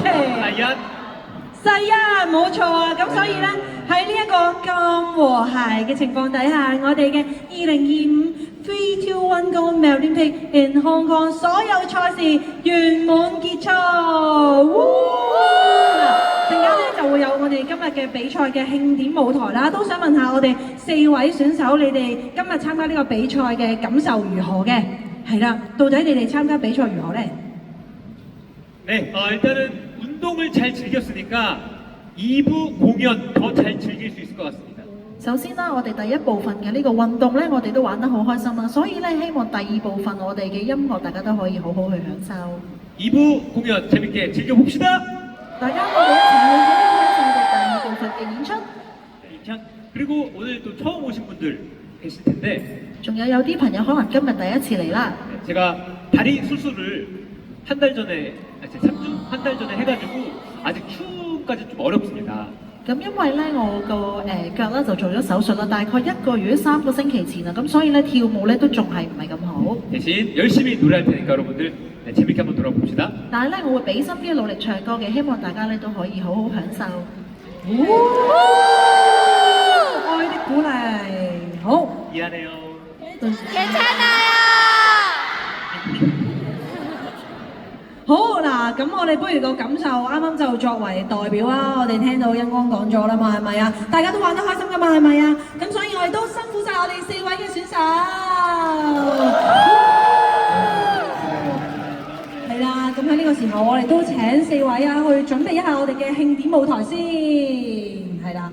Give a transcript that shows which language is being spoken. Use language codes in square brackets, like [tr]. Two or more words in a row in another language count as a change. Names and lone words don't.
[yue] 世一冇錯啊，咁所以咧喺呢一個咁和諧嘅情況底下，我哋嘅2025 3-2-1 Go Melody in Hong Kong 所有賽事圓滿結束。陣間咧就會有我哋今日嘅比賽嘅慶典舞台啦，都想問下我哋4位選手，你哋今日參加呢個比賽嘅感受如何嘅？係啦，到底你哋參加比賽如何咧？ [ko] 네, 일단은 운동을 잘 즐겼으니까 2부 공연 더 잘 즐길 수 있을 것 같습니다. [yue] 首先啦，我哋第一部分嘅呢個運動咧，我哋都玩得好開心啦，所以咧希望第二部分我哋嘅音樂大家都可以好好去享受。 [ko] 2부 공연 재밌게 즐겨봅시다. [yue] 大家我哋一齊去好好享受我哋第二部分嘅演出。 [ko] 그리고 오늘 또 처음 오신 분들 계실 텐데 [yue] 仲有啲朋友可能今日第一次嚟啦。 [ko] 제가 다리 수술을 한 달 전에 3주 한 달 전에 해가지고 아직 춤까지 좀 어렵습니다. [yue] 咁因為咧我個腳咧就做咗手術啦，大概1個月3個星期前啦，咁所以咧跳舞咧都仲係唔係咁好。 [ko] 대신 열심히 노래할 테니까 여러분들 네, 재밌게 한번 놀아봅시다. [yue] 但係咧我會俾心機努力唱歌嘅，希望大家咧都可以好好享受。愛的鼓勵，好。 [ko] 미안해요. 괜찮아요. [yue] 好嗱，咁我哋不如個感受啱啱就作為代表啦，我哋聽到恩光講咗啦嘛，係咪啊？大家都玩得開心噶嘛，係咪啊？咁所以我哋都辛苦晒我哋4位嘅選手。係啦，咁喺呢個時候我哋都請4位啊去準備一下我哋嘅慶典舞台先，係啦。